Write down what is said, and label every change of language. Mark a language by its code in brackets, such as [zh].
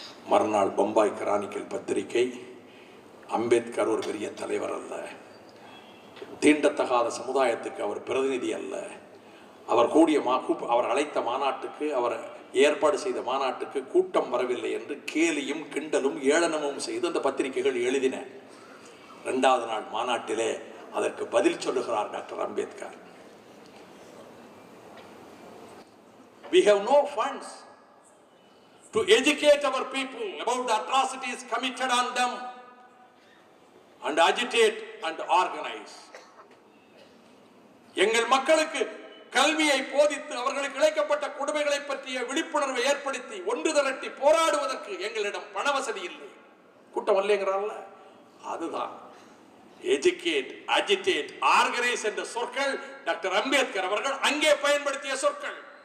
[ta] மறுநாள் பம்பாய் கிரானிக்கல் பத்திரிகை, அம்பேத்கர் ஒரு பெரிய தலைவர் அல்ல, தீண்டத்தகாத சமுதாயத்துக்கு அவர் பிரதிநிதி அல்ல, அவர் அவர் அழைத்த மாநாட்டுக்கு, அவர் ஏற்பாடு செய்த மாநாட்டுக்கு கூட்டம் வரவில்லை என்று கேலியும் கிண்டலும் ஏளனமும் செய்து அந்த பத்திரிகைகள் எழுதின. 2வது நாள் மாநாட்டிலே அதற்கு பதில் சொல்லுகிறார் doctor Ambedkar. [en] We have no funds to educate our people about the atrocities committed on them and agitate and organize. [ta] எங்கள் மக்களுக்கு கல்வியை போதித்து அவர்களுக்கு இழைக்கப்பட்ட கொடுமைகளை பற்றிய விழிப்புணர்வை ஏற்படுத்தி ஒன்று திரட்டி போராடுவதற்கு எங்களிடம் பண வசதி இல்லை. கூட்டம் இல்லைங்கிறான்ல, அதுதான் எஜுகேட், அஜிடேட், ஆர்கனைஸ் என்ற சொற்கள் டாக்டர் அம்பேத்கர் அவர்கள் அங்கே பயன்படுத்திய சொற்கள்.